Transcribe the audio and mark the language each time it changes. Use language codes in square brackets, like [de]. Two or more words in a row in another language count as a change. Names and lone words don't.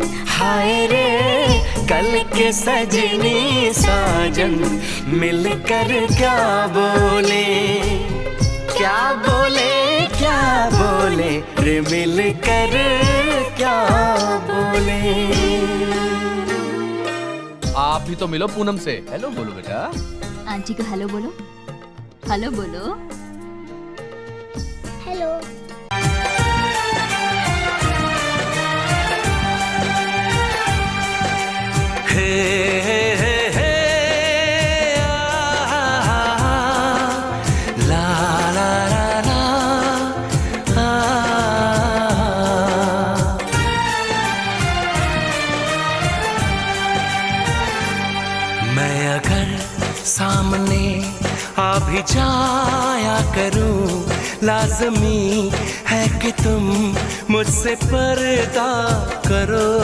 [hi] हाय रे कल के सजनी साजन मिलकर क्या बोले, क्या बोले क्या बोले रे मिलकर क्या बोले। आप भी तो मिलो पूनम से, हेलो बोलो बेटा। आंटी को हेलो बोलो, हेलो बोलो। हेलो। हे हे हे हे ला ला ला ला मैं अगर सामने आ भी जाया करूं, लाज़मी है कि तुम मुझसे पर्दा करो।